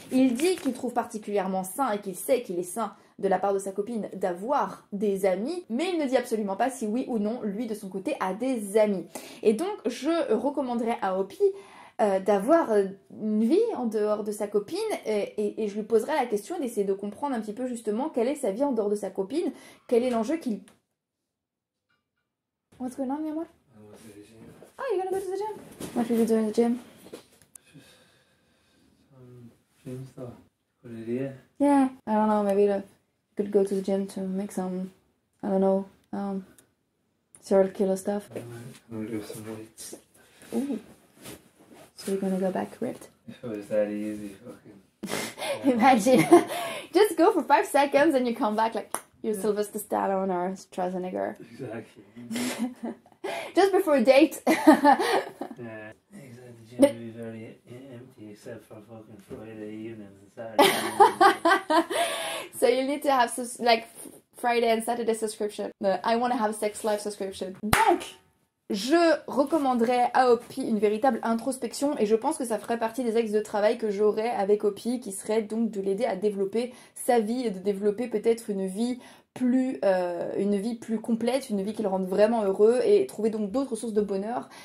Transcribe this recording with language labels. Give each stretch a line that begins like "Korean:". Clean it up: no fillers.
French: Il dit qu'il trouve particulièrement sain et qu'il sait qu'il est sain de la part de sa copine d'avoir des amis, mais il ne dit absolument pas si oui ou non, lui de son côté, a des amis. Et donc, je recommanderais à Opi d'avoir une vie en dehors de sa copine, et je lui poserai la question d'essayer de comprendre un petit peu justement quelle est sa vie en dehors de sa copine, quel est l'enjeu qu'il...
English: What's going on,
Spanish: mi amor?
English: Oh, you're gonna go to the gym? What are you doing in the gym? Gym stuff. Good idea. Yeah, I don't know, maybe you could go to the gym to make some, I don't know, serial killer stuff. I'm gonna do some weights. Ooh. So you're gonna go back ripped? If it was that easy, fucking... Imagine. Just go for 5 seconds and you come back like you're Sylvester Stallone or Schwarzenegger. Exactly. Just before a date. Yeah. Exactly. The gym would be very empty except for fucking Friday evenings and Saturday. So you need to have like Friday and Saturday subscription. The I want to have sex life subscription.
French: Donc, je recommanderais à Opi une véritable introspection, et je pense que ça ferait partie des axes de travail que j'aurais avec Opi, qui serait donc de l'aider à développer sa vie et de développer peut-être une vie plus complète, une vie qui le rende vraiment heureux, et trouver donc d'autres sources de bonheur.